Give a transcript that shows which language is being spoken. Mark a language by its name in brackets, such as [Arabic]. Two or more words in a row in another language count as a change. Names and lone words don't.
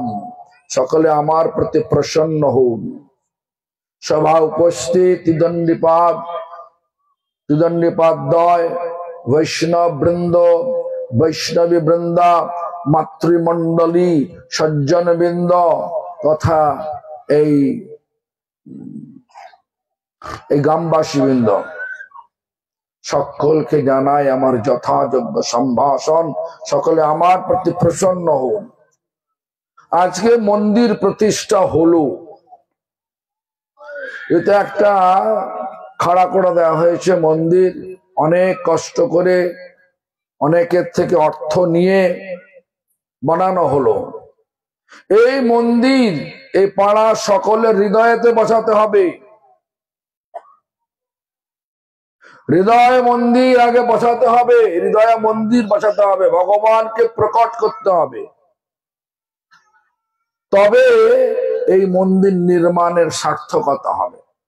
[Bangla] সকলে আমার প্রতি প্রসন্ন হন। সভা উপস্থিত ত্রিদণ্ডীপাদ বৈষ্ণব বৃন্দ বৈষ্ণবী বৃন্দা মাতৃমণ্ডলী সজ্জন বৃন্দ তথা গ্রামবাসী বৃন্দ সকল কে জানাই আমার যথাযোগ্য সম্ভাষণ। সকলে আমার প্রতি প্রসন্ন হন। আজ কে মন্দির প্রতিষ্ঠা হল এতে একটা খাড়া করে দেওয়া হয়েছে মন্দির অনেক কষ্ট করে অনেকের থেকে অর্থ নিয়ে বানানো হল। এই মন্দির এই পাড়া সকলের হৃদয়েতে বসাতে হবে। হৃদয় মন্দির আগে বসাতে হবে, হৃদয় মন্দির বসাতে হবে, ভগবানকে প্রকট করতে হবে, তবে এই মন্দির নির্মাণের সার্থকতা হবে।